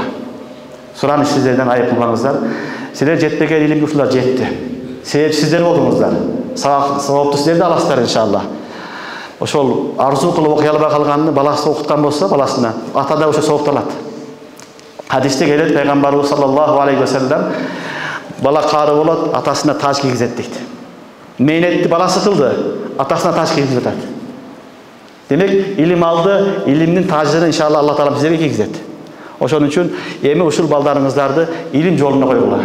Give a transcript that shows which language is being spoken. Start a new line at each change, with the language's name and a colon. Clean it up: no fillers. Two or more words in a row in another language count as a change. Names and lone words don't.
Kyrgyz: Сураныш сиздерден айып кылбаңыздар. Силер жетпеген илимге ушулар жетти. Себеп сиздер болдуңуздар. Саваптуу сиздер да аласыздар иншалла. Ошол арзу кылып окуй албай калганды баласы окуткан болсо, баласына ата да ошо савапталат. Хадисте келет, пайгамбарыбыз
Arabic: صلى الله عليه وسلم
Kyrgyz: бала кары болот, атасына таж кийгизет дейт. Мейнетти баласы кылды, атасына таж кийгизип атат. Демек, илим алды, илимдин тажын иншалла Алла Таала бизге кийгизет. Ошон үчүн эми ушул балдарыңыздарды илим жолуна койгула.